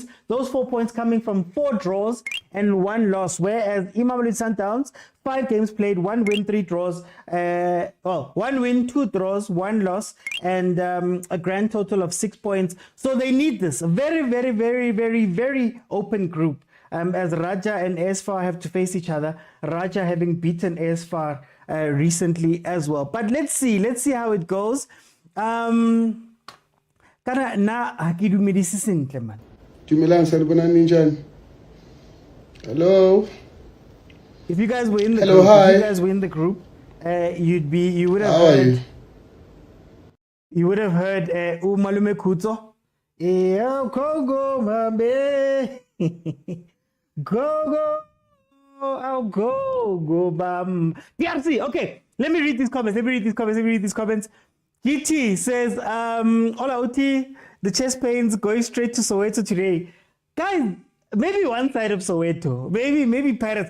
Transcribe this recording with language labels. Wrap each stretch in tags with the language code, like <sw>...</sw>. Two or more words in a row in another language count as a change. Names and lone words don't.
<en>Those 4 points coming from 4 draws and 1 loss, whereas Mamelodi Sundowns, 5 games played, 1 win, 3 draws, 1 win, 2 draws, 1 loss, and a grand total of 6 points. So they need this. A very, very, very, very, very open group. As Raja and AS FAR have to face each other, Raja having beaten AS FAR recently as well. But let's see how it goes.</en> <tn>Kana na hakidumedisi sentle man.</tn> <zu>Dumelang sanibonani ninjani?</zu> <en>Hello. If you guys were in the Hello, group, hi. if you guys were in the group, you would have How are heard you? you would have heard Umalume Kuto.</en> <tn>Go mabe. Go.</tn> <en>I'll go bam. DRC. Okay, let me read these comments. GT says, Ola Oti, the chest pains going straight to Soweto today. Guys, maybe one side of Soweto, maybe Pirates.</en>